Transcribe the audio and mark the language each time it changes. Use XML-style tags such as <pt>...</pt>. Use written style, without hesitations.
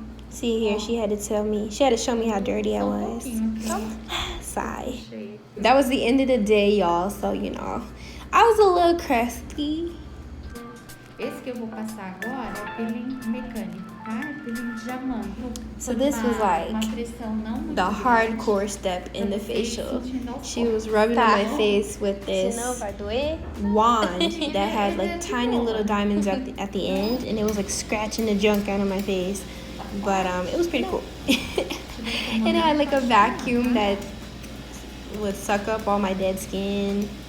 <en>See here, she had to show me how dirty I was. Sigh. That was the end of the day, y'all, so you know, I was a little crusty.</en> <pt>Esse que eu vou passar agora é o peeling mecânico, tá? É peeling de diamante.</pt> <en>So this was like the hardcore step in the facial. She was rubbing on my face with this wand that had like tiny little diamonds at the end, and it was like scratching the junk out of my face. But it was pretty cool. And it had like a vacuum that would suck up all my dead skin.</en>